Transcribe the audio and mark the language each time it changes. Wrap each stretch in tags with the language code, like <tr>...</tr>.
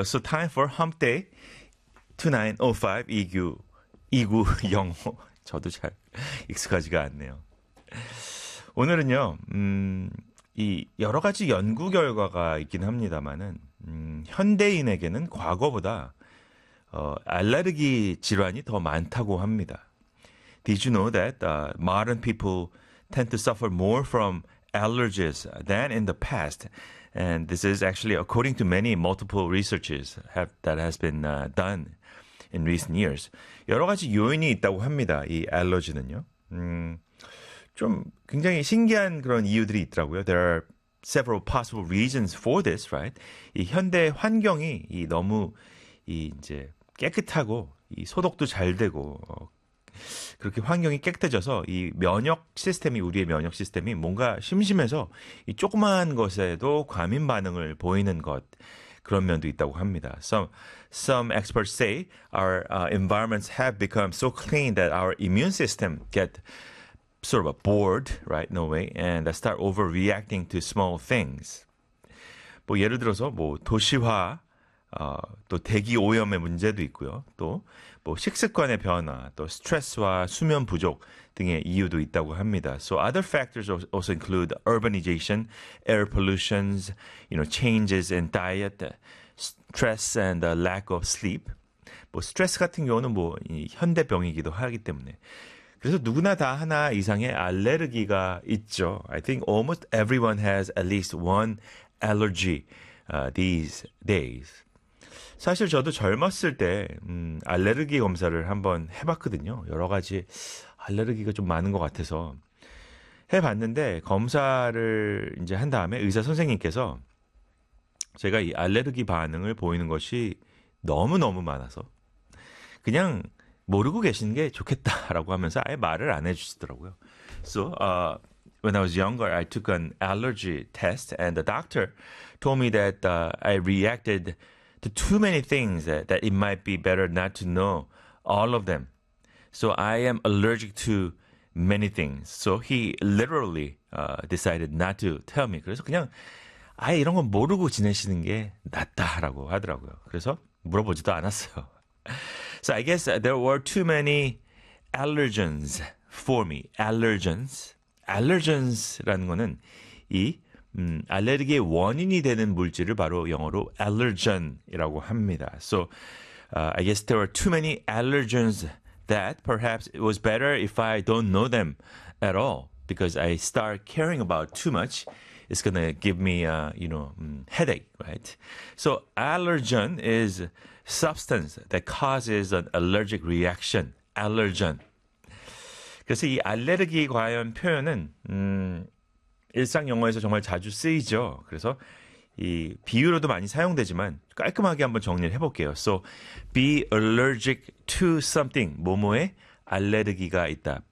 <en>So time for Hump Day 2905 EQ 05.</en> <ko>저도 잘 익숙하지가 않네요. 오늘은요, 이 여러 가지 연구 결과가 있긴 합니다만은 현대인에게는 과거보다 알레르기 질환이 더 많다고 합니다.</ko> <en>Did you know that modern people tend to suffer more from allergies than in the past? And this is actually according to many multiple researches that has been done in recent years.</en> <ko>여러 가지 요인이 있다고 합니다. 이 알레르기는요. 좀 굉장히 신기한 그런 이유들이 있더라고요.</ko> <en>There are several possible reasons for this, right?</en> <ko>이 현대 환경이 이 너무 이 이제 깨끗하고 이 소독도 잘 되고 그렇게 환경이 깨끗해져서 이 면역 시스템이 우리의 면역 시스템이 뭔가 심심해서 이 조그마한 것에도 과민 반응을 보이는 것 그런 면도 있다고 합니다.</ko> <en>Some experts say our environments have become so clean that our immune system get sort of a bored, right? No way. And start overreacting to small things.</en> <ko>뭐 예를 들어서 뭐 도시화, 또 대기 오염의 문제도 있고요. 또뭐 식습관의 변화, 또 스트레스와 수면 부족 등의 이유도 있다고 합니다.</ko> <en>So other factors also include urbanization, air pollutions, changes in diet, stress and lack of sleep.</en> <ko>뭐 스트레스 같은 경우는 뭐이 현대병이기도 하기 때문에. 그래서 누구나 다 하나 이상의 알레르기가 있죠.</ko> <en>I think almost everyone has at least one allergy these days.</en> <ko>사실 저도 젊었을 때 알레르기 검사를 한번 해봤거든요. 여러 가지 알레르기가 좀 많은 것 같아서 해봤는데 검사를 이제 한 다음에 의사 선생님께서 제가 이 알레르기 반응을 보이는 것이 너무너무 많아서 그냥 모르고 계시는 게 좋겠다라고 하면서 아예 말을 안 해주시더라고요.</ko> <en>So, when I was younger, I took an allergy test, and the doctor told me that I reacted to too many things, that it might be better not to know all of them. So, I am allergic to many things. So, he literally decided not to tell me.</en> <ko>그래서 그냥 아예 이런 건 모르고 지내시는 게 낫다라고 하더라고요. 그래서 물어보지도 않았어요.</ko> <en>So, I guess there were too many allergens for me.</en> <ko>Allergens. Allergens라는 거는 이, 알레르기의 원인이 되는 물질을 바로 영어로 allergen이라고 합니다.</ko> <en>So, I guess there were too many allergens that perhaps it was better if I don't know them at all because I start caring about too much. It's gonna give me a, headache, right? So, allergen is substance that causes an allergic reaction, allergen.</en> <ko>그래서 이 알레르기 과연 표현은 일상 영어에서 정말 자주 쓰이죠. 그래서 이 비유로도 많이 사용되지만 깔끔하게 한번 정리를 해볼게요.</ko> <en>So, be allergic to something.</en> <ko>뭐뭐에 알레르기가 있다.</ko>